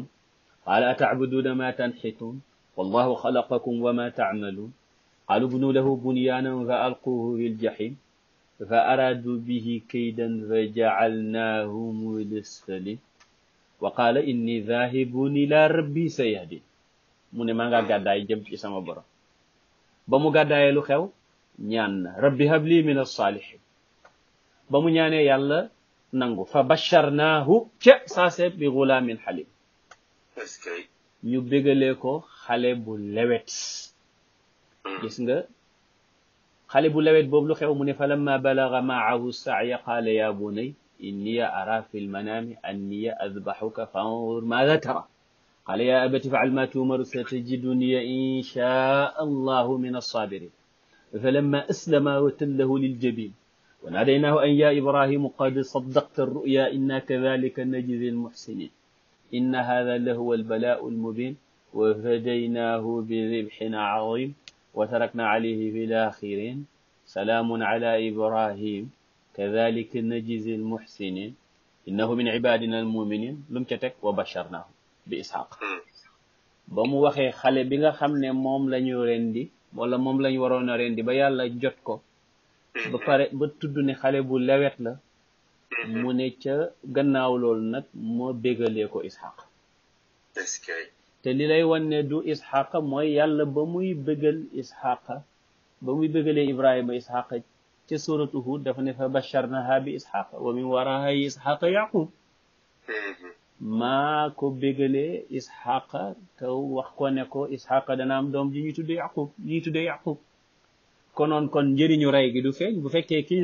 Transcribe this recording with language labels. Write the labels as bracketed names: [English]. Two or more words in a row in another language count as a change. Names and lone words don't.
[Arabic] قال أتعبدون ما تنحتون والله خلقكم وما تعملون قالوا ابنوا له بنيانا فألقوه في الجحيم فأرادوا به كيدا فجعلناهم الأسفلين وقال إني ذاهب إلى ربي سيهدين [Wolof] mu ne maa nga gàddaay jëm ci sama borom ba mu gàddaayee lu xew ñaan na [Arabic] رب هب لي من الصالحين [Wolof] ba mu ñaanee yàlla nangu [Arabic] فبشرناه [Wolof] ca saase bi [Arabic] غلام حليم [Wolof] ñu bégalee ko xale bu lewet gis nga xale bu lewet boobu lu xew mu ne [Arabic] فلما بلغ معه السعي قال يا بني إني أرى في المنام أني أذبحك فانظر ماذا ترى قال يا أبت فعل ما تؤمر ستجدني إن شاء الله من الصابرين فلما أسلم وتله للجبين وناديناه أن يا إبراهيم قد صدقت الرؤيا إنا كذلك نجزي المحسنين إن هذا لهو البلاء المبين وفديناه بذبح عظيم وتركنا عليه في الآخرين سلام على إبراهيم كذلك نجزي المحسنين إنه من عبادنا المؤمنين لم تتك وبشرناه بإسحاق [Wolof] ba mu waxee xale bi nga xam ne moom lañu rendi wala moom lañu waroon a rendi ba yàlla jot ko ba pare ba tudd ne xale bu lewet la mu ne ca gannaaw loolu nag moo bégalee ko Ishaq te li lay wan ne du Ishaq mooy yàlla ba muy bégal Ishaq ba muy bégalee Ibrahima Ishaq ca suratu Hud dafa ne [Arabic] فبشرناها بإسحاق ومن وراء إسحاق يعقوب [Wolof] maa ko bégalee Isxaqa te wax ko ne ko Isxaqa dana am doom ji ñuy tuddee Yaqub konoon kon njëriñu rey gi du feeñ bu fekkee kiñ